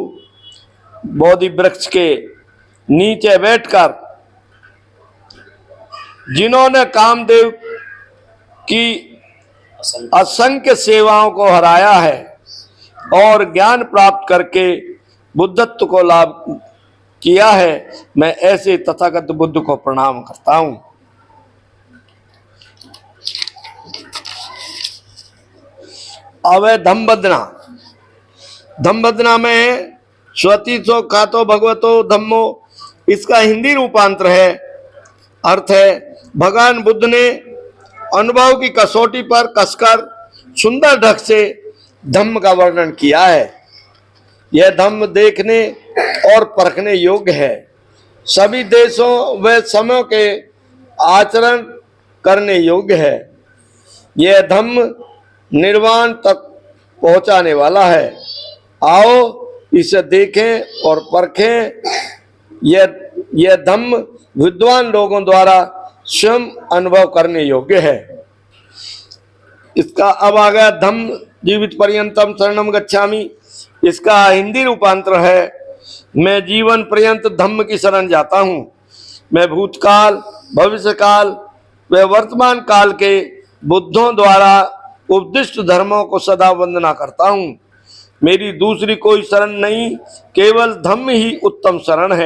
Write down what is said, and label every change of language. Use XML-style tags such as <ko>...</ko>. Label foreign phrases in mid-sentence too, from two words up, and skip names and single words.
<hi>बोधि वृक्ष के नीचे बैठकर जिन्होंने कामदेव की असंख्य सेवाओं को हराया है और ज्ञान प्राप्त करके बुद्धत्व को लाभ किया है, मैं ऐसे तथागत बुद्ध को प्रणाम करता हूं। अब है धम्मवदना। धम्मवदना में</hi> <pi>स्वती सो खातो भगवतो धम्मो,</pi> <hi>इसका हिंदी रूपांतर है, अर्थ है भगवान बुद्ध ने अनुभव की कसौटी पर कसकर सुंदर ढंग से धम्म का वर्णन किया है। यह धम्म देखने और परखने योग्य है, सभी देशों व समयों के आचरण करने योग्य है। यह धम्म निर्वाण तक पहुंचाने वाला है। आओ इसे देखें और परखें। यह धम्म विद्वान लोगों द्वारा स्वयं अनुभव करने योग्य है। इसका अब आ गया</hi> <pi>धम्म जीवित पर्यंतम शरणम गच्छामि।</pi> <hi>इसका हिंदी रूपांतर है, मैं जीवन पर्यंत धम्म की शरण जाता हूँ। मैं भूतकाल, भविष्य काल व वर्तमान काल के बुद्धों द्वारा उपदिष्ट धर्मों को सदा वंदना करता हूँ। मेरी दूसरी कोई शरण नहीं, केवल धम्म ही उत्तम शरण है।</hi>